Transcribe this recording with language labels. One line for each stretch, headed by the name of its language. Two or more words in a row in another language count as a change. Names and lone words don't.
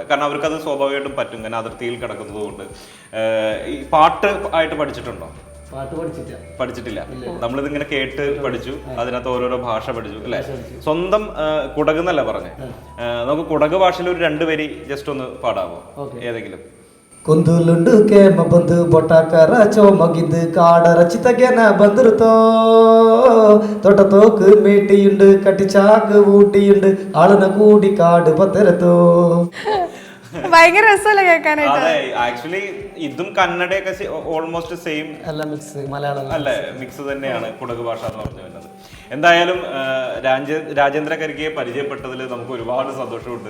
Malayalam: കാരണം അവർക്കത് സ്വാഭാവികമായിട്ടും പറ്റും, കാരണം അതിർത്തിയിൽ കിടക്കുന്നത് കൊണ്ട്. ഈ പാട്ട് ആയിട്ട് പഠിച്ചിട്ടുണ്ടോ? പഠിച്ചിട്ടില്ല. നമ്മളിതിങ്ങനെ കേട്ട് പഠിച്ചു, അതിനകത്ത് ഓരോരോ ഭാഷ പഠിച്ചു അല്ലെ? സ്വന്തം കുടകെന്നല്ല പറഞ്ഞേ, നമുക്ക് കുടക് ഭാഷയിൽ ഒരു 2 വരി ജസ്റ്റ് ഒന്ന് പാടാമോ ഏതെങ്കിലും?
Kodava: ಕುಂದುಲುಂಡು ಕೇಮ ಬಂದು ಬೊಟ್ಟಾಕರ ಚೋಮಗಿದ್ದು ಕಾಡರ ಚಿತಗೆನ ಬಂದಿರುತ್ತೋ ತೊಟ ತೋಕು ಮೇಟಿಯುಂಡು ಕಟ್ಟಿ ಚಾಕು ಊಟಿಯುಂಡು ആളുന കൂടി കാട് പത്തരത്തോ.
Malayalam: ഭയങ്കര രസമല്ലേ കേൾക്കാനായിട്ട്? അതെ, ആക്ച്വലി ഇതും കന്നഡയൊക്കെ
English: almost same
Malayalam: അല്ല, മിക്സ് മലയാളം അല്ലേ, മിക്സ് തന്നെയാണ് കുടക് ഭാഷ എന്ന് പറഞ്ഞു വരുന്നത്. എന്തായാലും രാജേന്ദ്ര കരിക്കയെ പരിചയപ്പെട്ടതിൽ നമുക്ക് ഒരുപാട് സന്തോഷമുണ്ട്.